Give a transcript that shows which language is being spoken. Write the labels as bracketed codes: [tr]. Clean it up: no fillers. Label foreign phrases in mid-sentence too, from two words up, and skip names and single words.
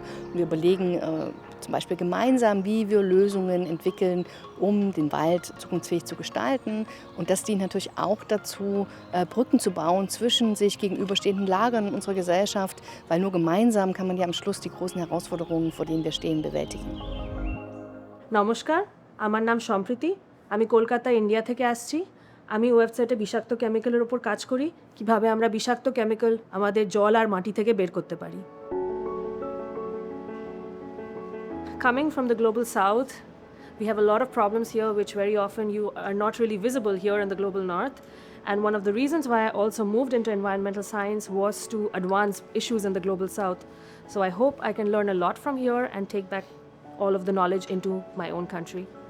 [de] Und wir überlegen zum Beispiel gemeinsam, wie wir Lösungen entwickeln, um den Wald zukunftsfähig zu gestalten. Und das dient natürlich auch dazu, Brücken zu bauen zwischen sich gegenüberstehenden Lagern in unserer Gesellschaft, weil nur gemeinsam kann man ja am Schluss die großen Herausforderungen, vor denen wir stehen, bewältigen. [bn] নমস্কার, আমার নাম সম্প্রীতি। আমি কলকাতা, ইন্ডিয়া থেকে আসছি। আমি ওয়েবসাইটে বিষাক্ত কেমিক্যালের উপর কাজ করি, কিভাবে আমরা বিষাক্ত কেমিক্যাল আমাদের জল আর মাটি থেকে বের করতে পারি। [en] Coming from the global south, we have a lot of problems here which very often you are not really visible here in the global north. And one of the reasons why I also moved into environmental science was to advance issues in the global south. So I hope I can learn a lot from here and take back all of the knowledge into my own country.